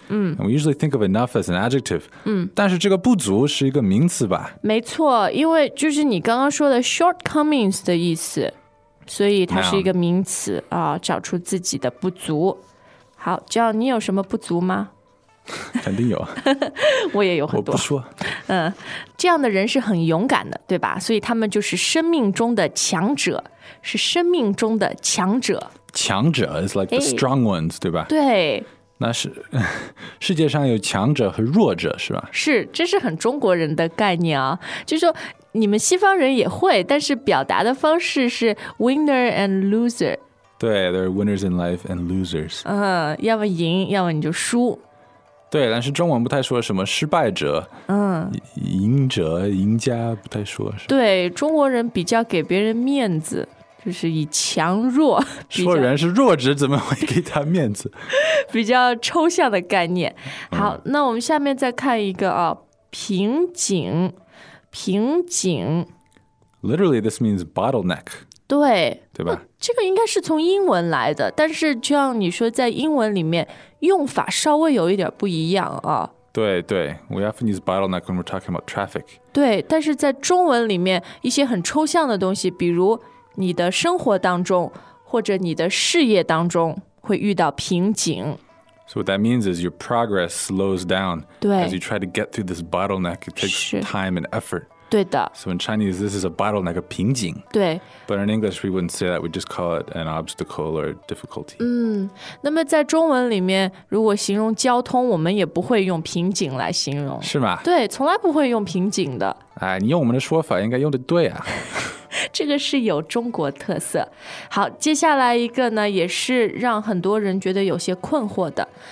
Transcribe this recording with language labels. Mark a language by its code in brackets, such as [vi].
[en] And we usually think of enough as an adjective. [zh] 但是这个不足是一个名词吧？没错，因为就是你刚刚说的 shortcomings 的意思，所以它是一个名词啊，找出自己的不足。好，John，你有什么不足吗？肯定有。我也有很多。我不说。这样的人是很勇敢的，对吧？所以他们就是生命中的强者，是生命中的强者。 [en] 强者 is like the strong ones, [zh] 对吧？对。那是世界上有强者和弱者，是吧？是，这是很中国人的概念啊。就是说你们西方人也会，但是表达的方式是 [en] winner and loser。 [zh] 对， [en] there are winners in life and losers。 [zh] 要么赢，要么你就输。对，但是中文不太说什么失败者，赢者，赢家不太说。对，中国人比较给别人面子。就是以强弱，说人是弱者怎么会给他面子？比较抽象的概念。好，那我们下面再看一个啊，瓶颈，瓶颈。 [en] Literally, this means bottleneck. [zh] 对，对吧？这个应该是从英文来的，但是就像你说，在英文里面用法稍微有一点不一样啊。对对 [en] ，we often use bottleneck when we're talking about traffic. [zh] 对，但是在中文里面一些很抽象的东西，比如。你的生活当中或者你的事业当中会遇到瓶颈。 [en] So what that means is your progress slows down. As you try to get through this bottleneck, it takes time and effort. [zh] 对的。 [en] So in Chinese, this is a bottleneck, a 瓶颈。 [zh] 对。 [en] But in English, we wouldn't say that. We just call it an obstacle or difficulty. [zh] 那么在中文里面，如果形容交通，我们也不会用瓶颈来形容。是吗？对，从来不会用瓶颈的。哎，你用我们的说法应该用得对啊。这个是有中国特色。好，接下来一个呢，也是让很多人觉得有些困惑的。